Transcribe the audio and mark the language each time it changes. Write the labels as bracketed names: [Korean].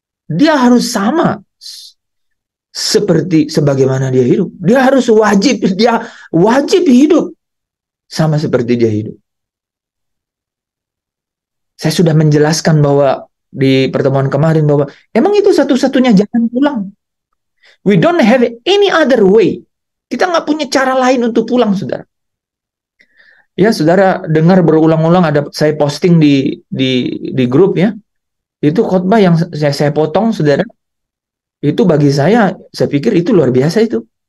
[Indonesian] Dia harus sama seperti sebagaimana dia hidup. Dia wajib hidup sama seperti dia hidup. Saya sudah menjelaskan bahwa di pertemuan kemarin bahwa emang itu satu-satunya jalan pulang. [English] We don't have any other way. [Indonesian] Kita nggak punya cara lain untuk pulang, saudara. Ya, saudara dengar berulang-ulang ada saya posting di grup ya. Itu khotbah yang saya potong, saudara. Itu bagi saya pikir itu luar biasa itu.